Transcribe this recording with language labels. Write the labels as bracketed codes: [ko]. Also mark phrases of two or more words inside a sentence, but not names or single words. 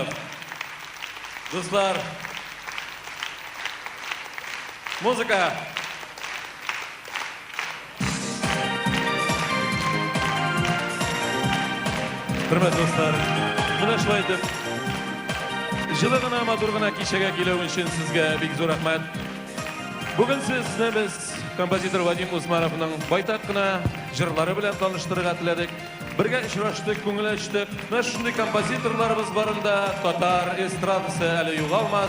[tt] Достар, музыка. Hürmet dostlar, mına şulay dep, жылы гына, матур гына кичәгә килү өчен сезгә бик зур рәхмәт. Бүген сезне без композитор Вадим Усмановның байтак кына җырлары белән таныштырырга теләдек. Бергә очраштык, күңел ачтык. Менә шундый композиторларыбыз барында татар эстрадасы әле югалмас.